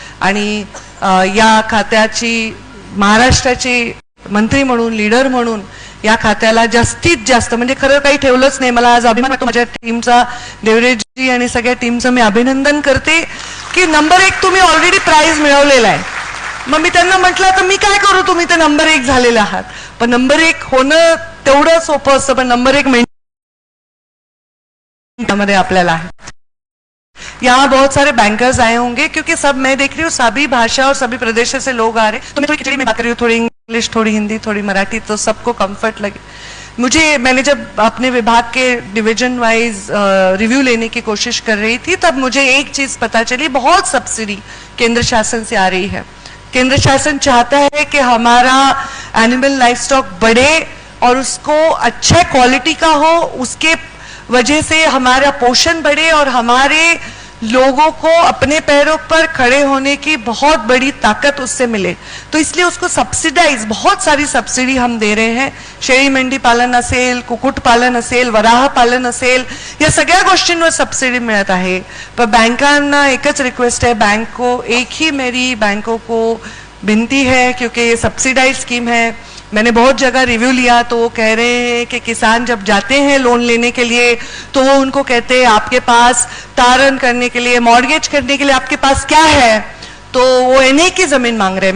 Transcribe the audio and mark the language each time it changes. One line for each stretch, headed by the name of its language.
Marathi: आणि या खात्याची महाराष्ट्राची मंत्री म्हणून, लीडर म्हणून या खात्याला जास्तीत जास्त, म्हणजे खरं काही ठेवलंच नाही, मला आज अभिमान वाटतो माझ्या टीमचा, देवरेजी आणि सगळ्या टीमचं मी अभिनंदन करते की नंबर 1 तुम्ही ऑलरेडी प्राइज मिळवलेला आहे। मग मी त्यांना म्हटलं तर मी काय करू, तुम्ही तर नंबर 1 झालेले आहात, पण नंबर 1 होणं तेवढं सोपं असतं, पण नंबर 1 मिनिटामध्ये आपल्याला आहे।
Hindi: यहाँ बहुत सारे बैंकर्स आए होंगे क्योंकि सब मैं देख रही हूँ सभी भाषा और सभी प्रदेश से लोग आ रहे हैं, तो मैं थोड़ी खिचड़ी में बात कर रही हूँ, थोड़ी इंग्लिश, थोड़ी हिंदी, थोड़ी मराठी, तो सबको कंफर्ट लगे। मैंने जब अपने विभाग के डिवीजन वाइज रिव्यू लेने की कोशिश कर रही थी तब मुझे एक चीज पता चली, बहुत सब्सिडी केंद्र शासन से आ रही है। केंद्र शासन चाहता है कि हमारा एनिमल लाइफ स्टॉक बढ़े और उसको अच्छे क्वालिटी का हो, उसके वजह से हमारा पोषण बढ़े और हमारे लोगों को अपने पैरों पर खड़े होने की बहुत बड़ी ताकत उससे मिले। तो इसलिए उसको सब्सिडाइज, बहुत सारी सब्सिडी हम दे रहे हैं।
Marathi: शेळी मेंढी पालन असेल, कुक्कुट पालन असेल, वराह पालन असेल, या सगळ्या गोष्टींवर सब्सिडी मिळत आहे।
Hindi: पर
Marathi: बैंकांना एकच
Hindi: रिक्वेस्ट है, मेरी बैंकों को विनती है, क्योंकि ये सब्सिडाइज स्कीम है। मैंने बहुत जगह रिव्यू लिया तो वो कह रहे हैं कि किसान जब जाते हैं लोन लेने के लिए तो वो उनको कहते हैं आपके पास तारण करने के लिए, मॉर्गेज करने के लिए आपके पास क्या है, तो वो एनए की जमीन मांग रहे हैं।